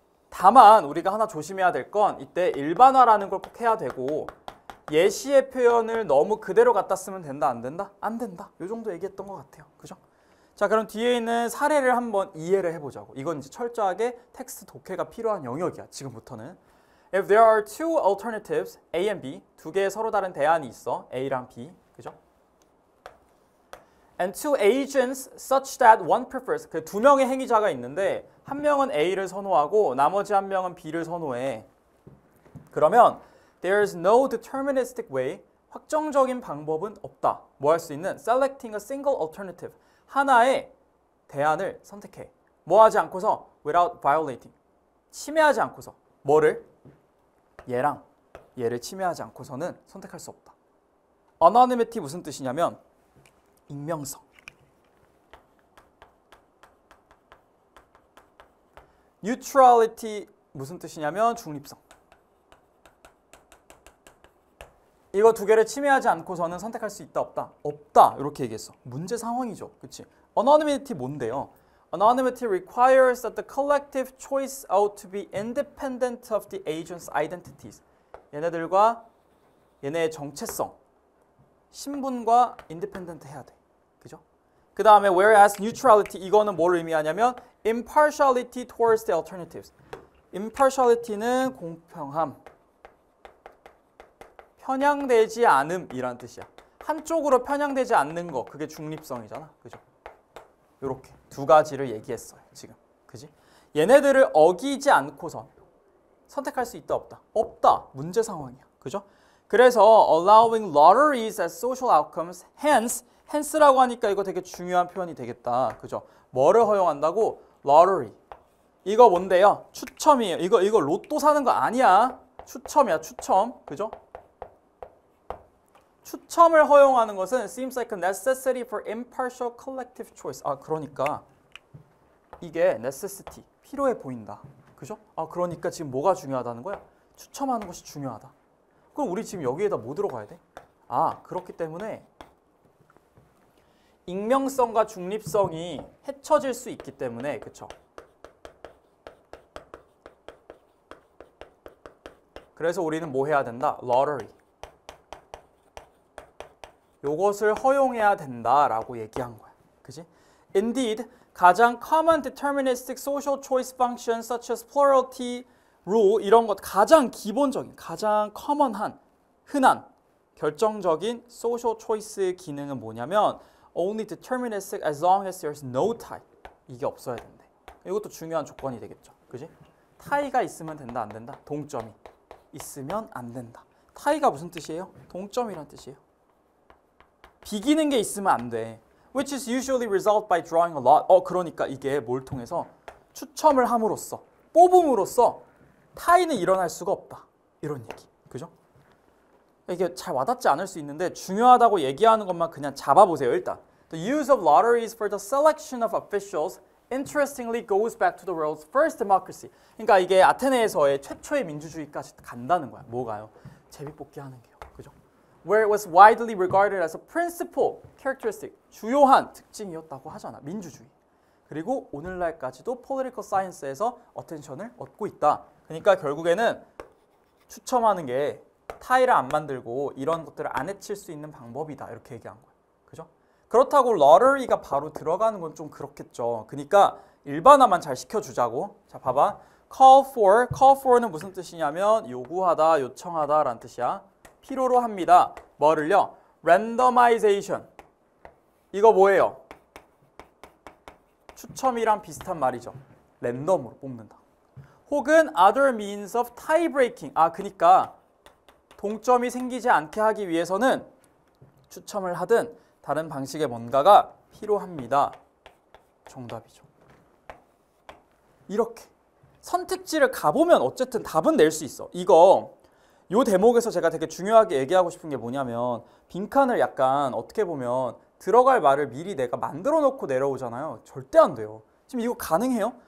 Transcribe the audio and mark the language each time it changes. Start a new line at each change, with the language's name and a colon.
Korean: 다만 우리가 하나 조심해야 될 건 이때 일반화라는 걸 꼭 해야 되고 예시의 표현을 너무 그대로 갖다 쓰면 된다 안 된다? 안 된다. 이 정도 얘기했던 것 같아요. 그죠? 자, 그럼 뒤에 있는 사례를 한번 이해를 해보자고. 이건 이제 철저하게 텍스트 독해가 필요한 영역이야. 지금부터는.
English: If there are two alternatives, A and B,
Korean: 두 개의 서로 다른 대안이 있어. A랑 B. 그죠?
English: And two agents such that one prefers.
Korean: 그 두 명의 행위자가 있는데 한 명은 A를 선호하고 나머지 한 명은 B를 선호해. 그러면
English: there is no deterministic way.
Korean: 확정적인 방법은 없다. 뭐 할 수 있는?
English: Selecting a single alternative.
Korean: 하나의 대안을 선택해. 뭐 하지 않고서? Without violating. 침해하지 않고서. 뭐를? 얘랑 얘를 침해하지 않고서는 선택할 수 없다. Anonymity 무슨 뜻이냐면 익명성. Neutrality 무슨 뜻이냐면 중립성. 이거 두 개를 침해하지 않고서는 선택할 수 있다 없다? 없다. 이렇게 얘기했어. 문제 상황이죠. 그치? Anonymity 뭔데요?
English: Anonymity requires that the collective choice ought to be independent of the agent's identities.
Korean: 얘네들과 얘네의 정체성, 신분과 independent 해야 돼. 그죠? 그 다음에
English: whereas neutrality
Korean: 이거는 뭘 의미하냐면
English: impartiality towards the alternatives.
Korean: impartiality는 공평함, 편향되지 않음이란 뜻이야. 한쪽으로 편향되지 않는 거, 그게 중립성이잖아. 그죠? 요렇게 두 가지를 얘기했어요. 지금. 그지? 얘네들을 어기지 않고선 선택할 수 있다 없다? 없다. 문제 상황이야. 그죠? 그래서
English: allowing lotteries as social outcomes,
Korean: hence라고 하니까 이거 되게 중요한 표현이 되겠다. 그죠? 뭐를 허용한다고? lottery. 이거 뭔데요? 추첨이에요. 이거 로또 사는 거 아니야. 추첨이야. 추첨. 그죠? 추첨을 허용하는 것은
English: seems like a necessity for impartial collective choice.
Korean: 아, 그러니까 이게 necessity, 필요해 보인다. 그죠? 아, 그러니까 지금 뭐가 중요하다는 거야? 추첨하는 것이 중요하다. 그럼 우리 지금 여기에다 뭐 들어가야 돼? 아, 그렇기 때문에 익명성과 중립성이 해쳐질 수 있기 때문에, 그쵸? 그래서 우리는 뭐 해야 된다?
English: lottery.
Korean: 요것을 허용해야 된다라고 얘기한 거야. 그지?
English: Indeed, 가장 common deterministic social choice functions such as plurality, rule
Korean: 이런 것 가장 기본적인, 가장 common한, 흔한, 결정적인
English: social choice
Korean: 기능은 뭐냐면
English: only deterministic as long as there's no tie.
Korean: 이게 없어야 된대. 이것도 중요한 조건이 되겠죠. 그지? 타이가 있으면 된다, 안 된다? 동점이 있으면 안 된다. 타이가 무슨 뜻이에요? 동점이란 뜻이에요. 비기는 게 있으면 안 돼.
English: Which is usually resolved by drawing a lot.
Korean: 그러니까 이게 뭘 통해서 추첨을 함으로써, 뽑음으로써 타이는 일어날 수가 없다. 이런 얘기. 그죠? 이게 잘 와닿지 않을 수 있는데 중요하다고 얘기하는 것만 그냥 잡아보세요. 일단
English: The use of lotteries for the selection of officials interestingly goes back to the world's first democracy.
Korean: 그러니까 이게 아테네에서의 최초의 민주주의까지 간다는 거야. 뭐가요? 제비뽑기 하는 게요. 그죠?
English: Where it was widely regarded as a principal characteristic,
Korean: 주요한 특징이었다고 하잖아. 민주주의. 그리고 오늘날까지도 political science에서 어텐션을 얻고 있다. 그러니까 결국에는 추첨하는 게 타이를 안 만들고 이런 것들을 안 해칠 수 있는 방법이다. 이렇게 얘기한 거야. 그죠? 그렇다고 lottery가 바로 들어가는 건 좀 그렇겠죠. 그러니까 일반화만 잘 시켜주자고. 자, 봐봐. call for는 무슨 뜻이냐면 요구하다, 요청하다 라는 뜻이야. 필요로 합니다. 뭐를요? randomization. 이거 뭐예요? 추첨이랑 비슷한 말이죠. 랜덤으로 뽑는다. 혹은
English: other means of tie breaking.
Korean: 아, 그러니까 동점이 생기지 않게 하기 위해서는 추첨을 하든 다른 방식의 뭔가가 필요합니다. 정답이죠. 이렇게 선택지를 가보면 어쨌든 답은 낼 수 있어. 이거 요 대목에서 제가 되게 중요하게 얘기하고 싶은 게 뭐냐면 빈칸을 약간 어떻게 보면 들어갈 말을 미리 내가 만들어 놓고 내려오잖아요. 절대 안 돼요. 지금 이거 가능해요?